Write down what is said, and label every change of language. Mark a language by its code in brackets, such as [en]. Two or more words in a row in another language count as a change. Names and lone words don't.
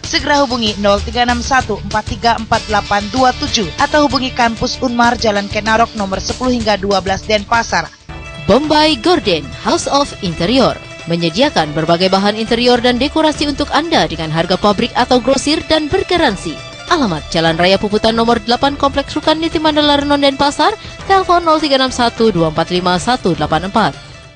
[id] Segera hubungi 0361434827 atau hubungi kampus Unmar Jalan Kenarok nomor 10 hingga 12 Denpasar. Bombay Gordon House of Interior menyediakan berbagai bahan interior dan dekorasi untuk Anda dengan harga pabrik atau grosir dan bergaransi. Alamat Jalan Raya Puputan nomor 8 Kompleks Rukan Niti Mandala Renon Denpasar, telepon 0361 245 184.